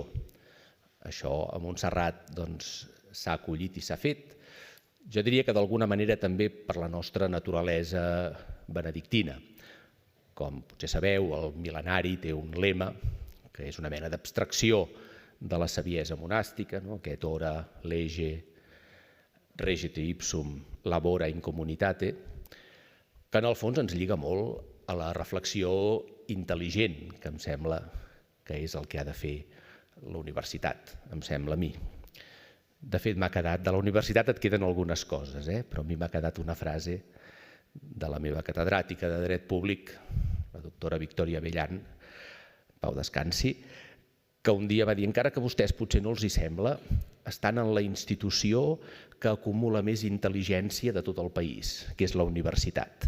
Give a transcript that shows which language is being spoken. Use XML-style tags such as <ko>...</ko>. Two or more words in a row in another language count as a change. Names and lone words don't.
<ca>Això a Montserrat s'ha acollit i s'ha fet. Jo diria que d'alguna manera també per la nostra naturalesa benedictina. Com potser sabeu, el mil·lenari té un lema que és una mena d'abstracció de la saviesa monàstica, aquest</ca> <la>ora lege regite ipsum labora in communitate,</la> <ca>que en el fons ens lliga molt a la reflexió intel·ligent, que em sembla que és el que ha de fer la universitat, em sembla a mi. De fet, m'ha quedat, de la universitat et queden algunes coses, però a mi m'ha quedat una frase de la meva catedràtica de Dret Públic, la doctora Victòria Bellan, Pau descansi, que un dia va dir, encara que a vostès potser no els hi sembla, estan en la institució que acumula més intel·ligència de tot el país, que és la universitat.</ca>